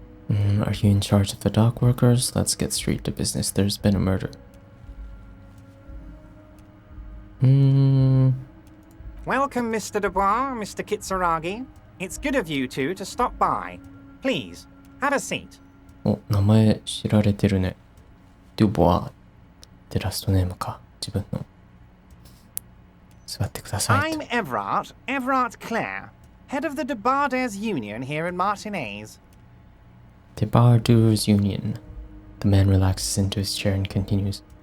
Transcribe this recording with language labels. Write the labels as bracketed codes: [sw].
[en] Are you in charge of the dock workers? Let's get straight to business. There's been a murder. Welcome, Mr. Dubois, Mr. Kitsuragi. It's good of you two to stop by. Please, have a seat. [ja] お、名前知られてるね。デュボアってラストネームか。自分の。座ってくださいと。 [en] I'm Everard Clare, head of the Debarders Union here in Martinez. Debarders Union. The man relaxes into his chair and continues.